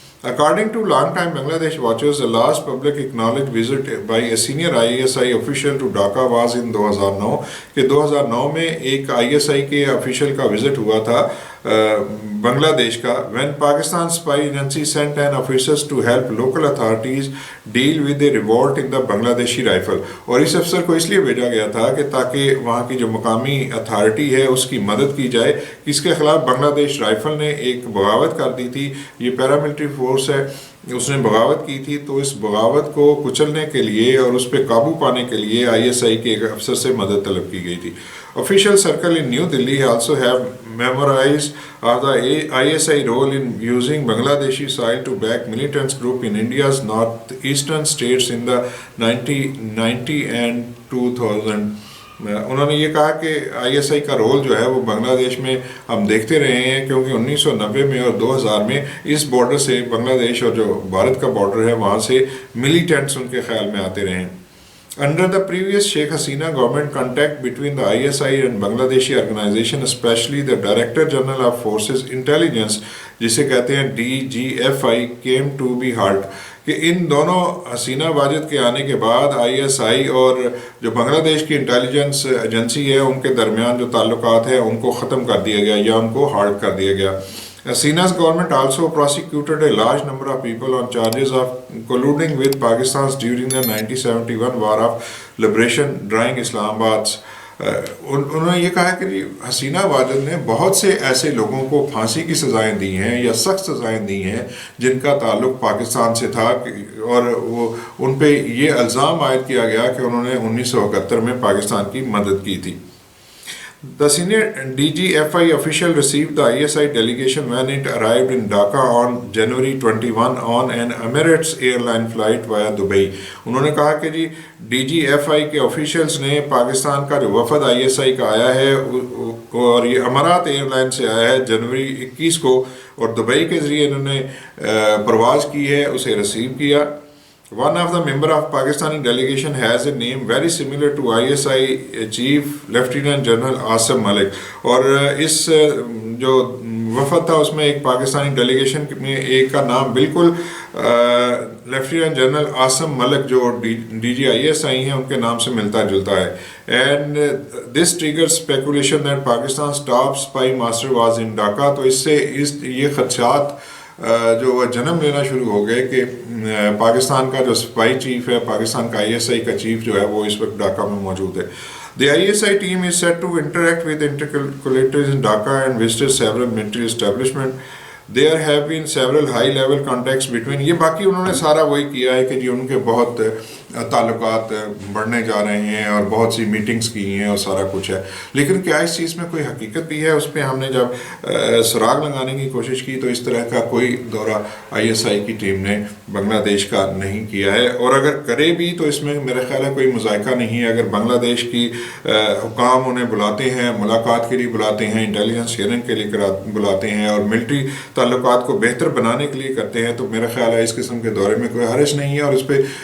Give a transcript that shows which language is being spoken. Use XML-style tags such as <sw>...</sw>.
<en>According to long-time Bangladesh watchers, the last public acknowledged visit by a senior ISI official to Dhaka was in 2009</en> <ur>کہ 2009 میں ایک ISI کے official کا visit ہوا تھا بنگلہ دیش کا.</ur> <en>when Pakistan spy agency sent an officers to help local authorities deal with the revolt in the Bangladeshi rifle.</en> <ur>اور اس افسر کو اس لیے بھیجا گیا تھا کہ تاکہ وہاں کی جو مقامی اتھارٹی ہے اس کی مدد کی جائے. اس کے خلاف بنگلہ دیش رائفل نے ایک بغاوت کر دی تھی، یہ پیراملٹری فورس ہے، اس نے بغاوت کی تھی، تو اس بغاوت کو کچلنے کے لیے اور اس پہ قابو پانے کے لیے ISI کے ایک افسر سے مدد طلب کی گئی تھی.</ur> <en>Official circle in New Delhi also have memorized the ISI role in using Bangladeshi soil to back militant group in India's northeastern states in the 1990 and 2000.</en> <ur>انہوں نے یہ کہا کہ ISI کا رول جو ہے وہ بنگلہ دیش میں ہم دیکھتے رہے ہیں، کیونکہ 1990 میں اور 2000 میں اس بارڈر سے بنگلہ دیش اور جو بھارت کا بارڈر ہے وہاں سے ملیٹنٹس ان کے خیال میں آتے رہے ہیں.</ur> <en>Under the previous Sheikh Hasina government, contact between the ISI and Bangladeshi organization, especially the Director General of Forces Intelligence,</en> <ur>جسے کہتے ہیں</ur> <en>DGFI, came to be halt.</en> <ur>کہ ان دونوں حسینہ واجد کے آنے کے بعد ISI اور جو بنگلہ دیش کی انٹیلیجنس ایجنسی ہے ان کے درمیان جو تعلقات ہیں ان کو ختم کر دیا گیا یا ان کو ہالٹ کر دیا گیا.</ur> <en>Hasina's government also prosecuted a large number of people on charges of colluding with Pakistan during the 1971 War of Liberation during Islam Abad.</en> <ur>انہوں نے یہ کہا کہ حسینہ واجد نے بہت سے ایسے لوگوں کو پھانسی کی سزائیں دی ہیں یا سخت سزائیں دی ہیں جن کا تعلق پاکستان سے تھا، اور وہ ان پہ یہ الزام عائد کیا گیا کہ انہوں نے 1971 میں پاکستان کی مدد کی تھی.</ur> <en>The senior DGFI official received the ISI delegation when it arrived in Dhaka on January 21 on an Emirates airline flight via Dubai.</en> <ur>انہوں نے کہا کہ جی DGFI کے officials نے پاکستان کا جو وفد ISI کا آیا ہے اور یہ امارات ایئر لائن سے آیا ہے جنوری 21 کو، اور دبئی کے ذریعے انہوں نے پرواز کی ہے، اسے ریسیو کیا.</ur> <en>One of the member of Pakistani delegation has a name very similar to ISI Chief Lieutenant General Asim Malik.</en> <ur>اور اس جو وفد تھا اس میں ایک پاکستانی ڈیلیگیشن میں ایک کا نام بالکل لیفٹیننٹ جنرل عاصم ملک جو DGISI ہیں ان کے نام سے ملتا جلتا ہے.</ur> <en>And this triggers speculation that Pakistan's top spy master was in Dhaka.</en> <ur>تو اس سے یہ خدشات جو جنم لینا شروع ہو گئے کہ پاکستان کا جو سپائی چیف ہے، پاکستان کا ISI کا چیف جو ہے وہ اس وقت ڈھاکہ میں موجود ہے.</ur> <en>The ISI team is set to interact with interlocutors in Dhaka and visited several military establishments. There have been several high level contacts between.</en> <ur>یہ باقی انہوں نے سارا وہی کیا ہے کہ جی ان کے بہت تعلقات بڑھنے جا رہے ہیں اور بہت سی میٹنگز کی ہیں اور سارا کچھ ہے، لیکن کیا اس چیز میں کوئی حقیقت بھی ہے؟ اس پہ ہم نے جب سراغ لگانے کی کوشش کی تو اس طرح کا کوئی دورہ ISI کی ٹیم نے بنگلہ دیش کا نہیں کیا ہے، اور اگر کرے بھی تو اس میں میرا خیال ہے کوئی مذائقہ نہیں ہے۔ اگر بنگلہ دیش کی حکام انہیں بلاتے ہیں، ملاقات کے لیے بلاتے ہیں، انٹیلیجنس شیئرنگ کے لیے بلاتے ہیں اور ملٹری تعلقات کو بہتر بنانے کے لیے کرتے ہیں، تو میرا خیال ہے اس قسم کے دورے میں کوئی حرج نہیں ہے، اور اس پہ</ur>